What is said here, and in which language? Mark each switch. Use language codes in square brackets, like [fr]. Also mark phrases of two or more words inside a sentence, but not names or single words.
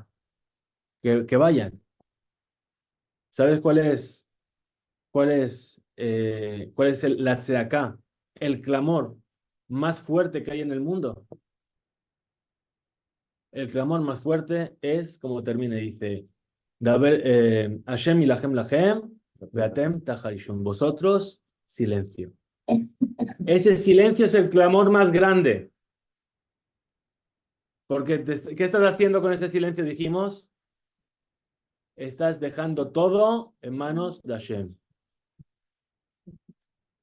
[es] Que vayan. ¿Sabes cuál es la tzeaká, el clamor más fuerte que hay en el mundo? El clamor más fuerte es, como termina, dice, [he] ה' ילחם לכם, ואתם תחרישון. [es] Vosotros, silencio. Ese silencio es el clamor más grande. Porque, ¿qué estás haciendo con ese silencio? Dijimos, estás dejando todo en manos de Hashem.